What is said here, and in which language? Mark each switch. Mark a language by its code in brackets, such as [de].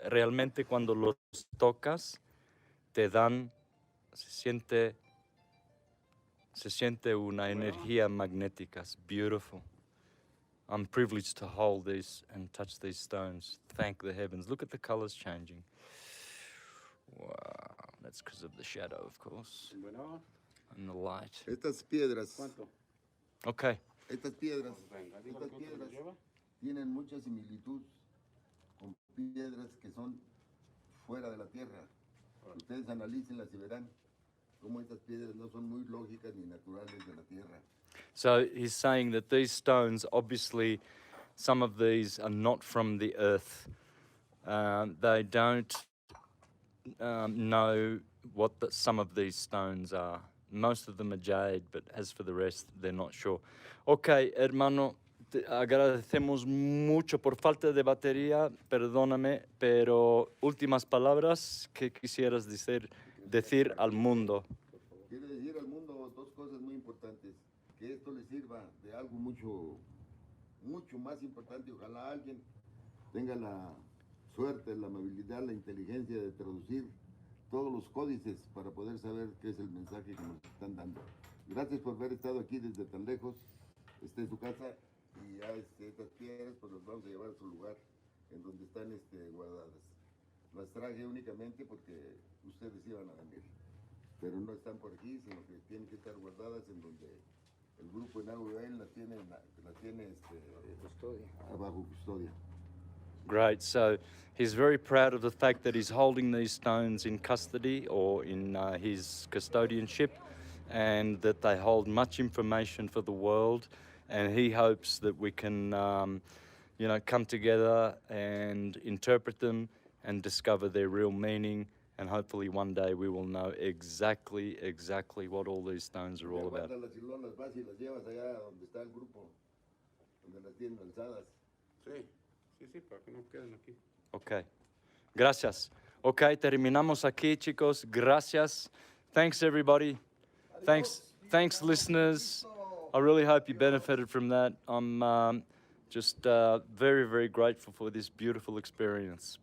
[es] Realmente cuando los tocas te dan, se siente una energía magnética. [en] It's beautiful. I'm privileged to hold these and touch these stones. Thank the heavens. Look at the colors changing. Wow, that's because of the shadow, of course, [es] Bueno, [en] and the light. [es] Estas piedras, ¿cuánto? [en] Okay, [es] estas piedras, Venga, diga estas cuánto nos piedras lleva. tienen mucha similitud con piedras que son fuera de la tierra. Ustedes analícenlas y verán cómo estas piedras no son muy lógicas ni naturales de la tierra. [en] so he's saying that these stones, obviously, some of these are not from the earth. They don't know what some of these stones are. Most of them are jade, but as for the rest, they're not sure. [es] Okay, hermano, te agradecemos mucho por falta de batería, perdóname, pero últimas palabras que quisieras decir al mundo. Quiere decir al mundo dos cosas muy importantes, que esto les sirva de algo mucho más importante. Ojalá alguien tenga la suerte, la amabilidad, la inteligencia de traducir todos los códices para poder saber qué es el mensaje que nos están dando. Gracias por haber estado aquí desde tan lejos. Esta es su casa y ya estas piedras pues las vamos a llevar a su lugar en donde están guardadas. Las traje únicamente porque ustedes iban a venir, pero no están por aquí, sino que tienen que estar guardadas en donde el grupo en Ojuelos las tiene Custodia. bajo custodia. [en] Great. So he's very proud of the fact that he's holding these stones in custody or in his custodianship, and that they hold much information for the world. And he hopes that we can, come together and interpret them and discover their real meaning. And hopefully one day we will know exactly what all these stones are all about. [es] Guardas las hilonas, vas y las llevas allá donde está el grupo, donde las tienen alzadas. Sí, sí, para que no queden aquí. Okay. Gracias. Okay, terminamos aquí, chicos. Gracias. [en] Thanks, everybody. Thanks, listeners. I really hope you benefited from that. I'm just very, very grateful for this beautiful experience.